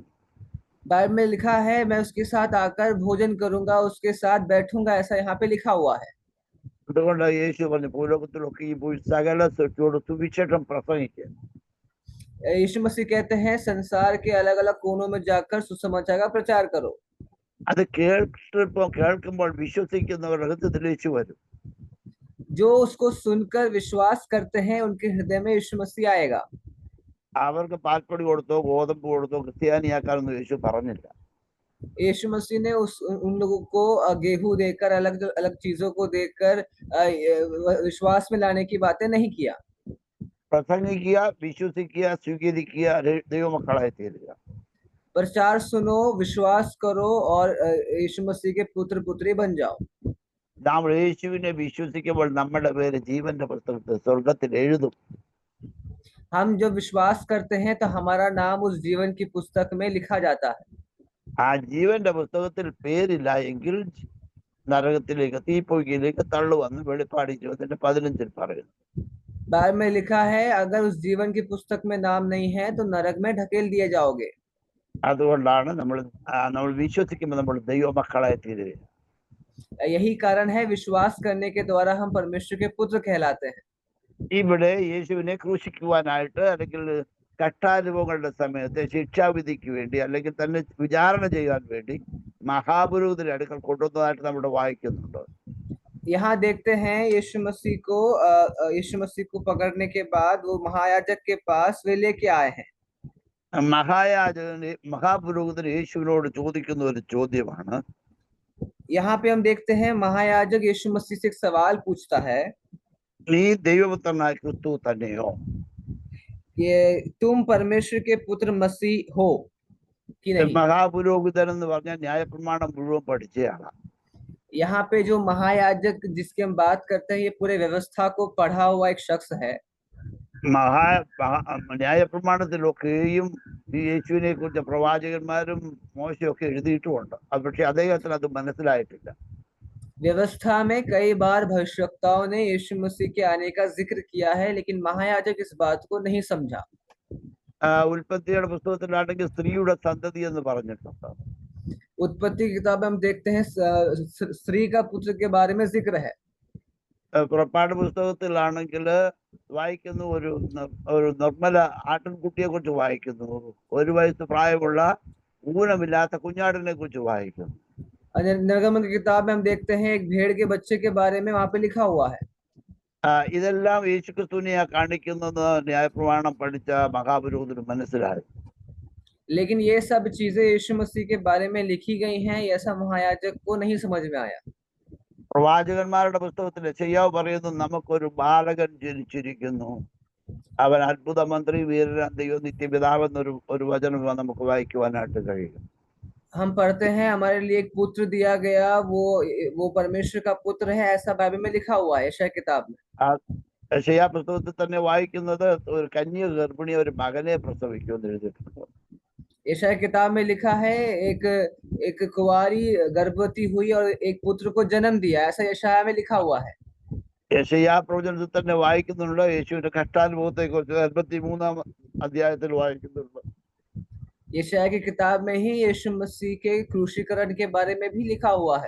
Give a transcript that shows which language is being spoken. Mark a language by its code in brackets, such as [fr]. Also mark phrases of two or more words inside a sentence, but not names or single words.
[hi] बाइबल में लिखा है, मैं उसके साथ आकर भोजन करूंगा, उसके साथ बैठूंगा, ऐसा यहाँ पे लिखा हुआ है। [ml] അതുകൊണ്ട് യേശു പറഞ്ഞു, ഭൂലോകത്തിലൊക്കെ ഈ പോയി സകല സൃഷ്ടിയോട് സുവിശേഷം പ്രസംഗിക്കുക. [hi] यीशु मसीह कहते हैं, संसार के अलग अलग कोनों में जाकर सुसमाचार का प्रचार करो। [ml] അത് കേൾക്കുമ്പോൾ വിശ്വസിക്കുന്നവരുടെ ഹൃദയത്തിൽ യേശു വരും. [hi] जो उसको सुनकर विश्वास करते हैं, उनके हृदय में यीशु मसीह आएगा। [ml] അവർക്ക് പാൽപ്പൊടി കൊടുത്തോ ഗോതമ്പ് കൊടുത്തോ ക്രിസ്ത്യാനിയാക്കാനൊന്നും യേശു പറഞ്ഞില്ല. [hi] यीशु मसीह ने उन लोगों को गेहूं देकर, अलग अलग चीजों को देकर विश्वास में लाने की बातें नहीं किया। [ml] പ്രസംഗിക്കുക, വിശ്വസിക്കുക, സ്വീകരിക്കുക, ദൈവമക്കളായി തീരുക. [hi] प्रचार सुनो, विश्वास करो और यीशु मसीह के पुत्र पुत्री बन जाओ। [ml] നാം യേശുവിനെ വിശ്വസിക്കുമ്പോൾ നമ്മുടെ പേര് ജീവന്റെ പുസ്തകത്തിൽ സ്വർഗത്തിൽ എഴുതും. [hi] हम जब विश्वास करते हैं तो हमारा नाम उस जीवन की पुस्तक में लिखा जाता है। [ml] ആ ജീവന്റെ പുസ്തകത്തിൽ പേരില്ല എങ്കിൽ നരകത്തിലേക്ക്, തീപ്പൊയ്കയിലേക്ക് തള്ളുവന്ന് വെളിപ്പാട് 20:15 പറയുന്നു. [hi] बाइबल में लिखा है, अगर उस जीवन की पुस्तक में नाम नहीं है तो नरक में ढकेल दिए जाओगे। [ml] അതുകൊണ്ടാണ് നമ്മൾ വിശ്വസിക്കുമ്പോൾ നമ്മൾ ദൈവമക്കളായി തീരുക. [hi] यही कारण है, विश्वास करने के द्वारा हम परमेश्वर के पुत्र कहलाते हैं। [ml] ഇവിടെ യേശുവിനെ ക്രൂശിക്കുവാനായിട്ട് അല്ലെങ്കിൽ കഷ്ടാനുഭവങ്ങളുടെ സമയത്ത് ശിക്ഷാവിധിക്ക് വേണ്ടി അല്ലെങ്കിൽ തന്നെ വിചാരണ ചെയ്യാൻ വേണ്ടി മഹാപുരോഹിതന്റെ അടുക്കൽ കൊണ്ടുവന്നതായിട്ട് നമ്മുടെ വായിക്കുന്നുണ്ട്. [hi] यहाँ देखते हैं यीशु मसीह को पकड़ने के बाद वो महायाजक के पास वे लेके आए हैं। [ml] മഹാപുരോഹിതൻ യേശുവിനോട് ചോദിക്കുന്ന ഒരു ചോദ്യമാണ്. [hi] यहाँ पे हम देखते हैं महायाजक यीशु मसीह से एक सवाल पूछता है, [ml] നീ ദൈവപുത്രനായ ക്രിസ്തു തന്നെയോ? [hi] कि तुम परमेश्वर के पुत्र मसीह हो कि नहीं। [ml] മഹാപുരോഹിതൻ എന്ന് പറഞ്ഞാൽ ന്യായപ്രമാണം മുഴുവൻ പഠിച്ചയാളാണ്. [hi] यहाँ पे जो महायाजक जिसकी हम बात करते हैं, ये पूरे व्यवस्था को पढ़ा हुआ एक शख्स है। [ml] ന്യായപ്രമാണത്തിലൊക്കെയും ഈ യേശുവിനെ കുറിച്ച് പ്രവാചകന്മാരും മോശയൊക്കെ എഴുതിയിട്ടുമുണ്ട്. പക്ഷെ അദ്ദേഹത്തിന് അത് മനസ്സിലായിട്ടില്ല. [hi] व्यवस्था में कई बार भविष्यवक्ताओं ने यीशु मसीह के आने का जिक्र किया है, लेकिन महायाजक इस बात को नहीं समझा। [ml] ഉൽപ്പത്തിയുടെ പുസ്തകത്തിലാണെങ്കിൽ സ്ത്രീയുടെ സന്തതി എന്ന് പറഞ്ഞിട്ടുണ്ട്. [hi] उत्पत्ति की किताब हम देखते हैं, स्त्री का पुत्र के बारे में जिक्र है। [ml] പുറപ്പാട് പുസ്തകത്തിലാണെങ്കിൽ വായിക്കുന്നു, ഒരു നിർമ്മല ആട്ടിൻകുട്ടിയെ കുറിച്ച് വായിക്കുന്നു, 1 വയസ്സ് പ്രായമുള്ള ഊനമില്ലാത്ത കുഞ്ഞാടിനെ കുറിച്ച് വായിക്കുന്നു. [hi] निर्गमन की किताब में हम देखते हैं, एक भेड़ के बच्चे के बारे में वहां पे लिखा हुआ है। [ml] ഇതെല്ലാം യേശുക്രിസ്തുവിനെ കാണിക്കുന്നത് ന്യായപ്രമാണം പഠിച്ച മഹാപുരോഹിതന് മനസ്സിലായി. [hi] लेकिन ये सब चीजें यीशु मसीह के बारे में लिखी गई हैं, ऐसा महायाजक को नहीं समझ में आया। [ml] പ്രവാചകന്മാരുടെ പുസ്തകത്തിൽ യെശയ്യാവ് പറയുന്നു, നമുക്കൊരു ബാലകൻ ജനിച്ചിരിക്കുന്നു, അവൻ അത്ഭുത മന്ത്രി, വീരൻ, ദൈവം, നിത്യപിതാവെന്നൊരു വചനം നമുക്ക് വായിക്കുവാനായിട്ട് കഴിയും. [hi] हम पढ़ते हैं, हमारे लिए एक पुत्र दिया गया, वो परमेश्वर का पुत्र है, ऐसा बाइबल में लिखा हुआ है यशायाह किताब में। [ml] യെശയ്യാ പുസ്തകത്തിൽ തന്നെ വായിക്കുന്നത് ഒരു കന്യക ഗർഭിണി ഒരു മകനെ പ്രസവിക്കുമെന്ന് എഴുതിയിട്ടുണ്ട്. [hi] यशायाह किताब में लिखा है, एक कुंवारी गर्भवती हुई और एक पुत्र को जन्म दिया, ऐसा यशायाह में लिखा हुआ है। [ml] യെശയ്യാ പ്രവചനത്തിൽ തന്നെ വായിക്കുന്നുണ്ട്, യേശുവിന്റെ കഷ്ടാനുഭവത്തെ കുറിച്ച് 83-ാം അധ്യായത്തിൽ വായിക്കുന്നുണ്ട്. [hi] यशायाह की किताब में ही यीशु मसीह के क्रूशीकरण के बारे में भी लिखा हुआ है।